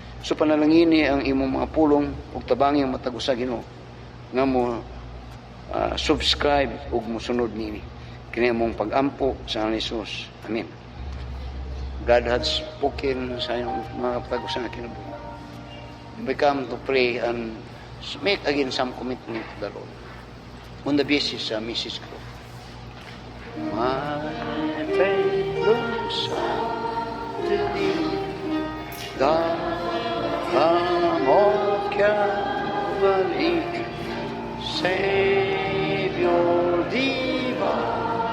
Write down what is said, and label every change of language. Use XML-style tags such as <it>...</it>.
<ceb>So panalangini ang imong mga pulong ug tabangi ang matagos sa Ginoo nga mo subscribe ug mosunod nini kini among pag-ampo sa Jesus. Amen.</ceb> <en>God has spoken</en> <ceb>sa iyong mga patagusan na kinabuhi.</ceb> <en>We come to pray and make again some commitment to the Lord on the basis of Mrs. Crow. My faith looks to thee, God of Calvary, Savior divine.</en>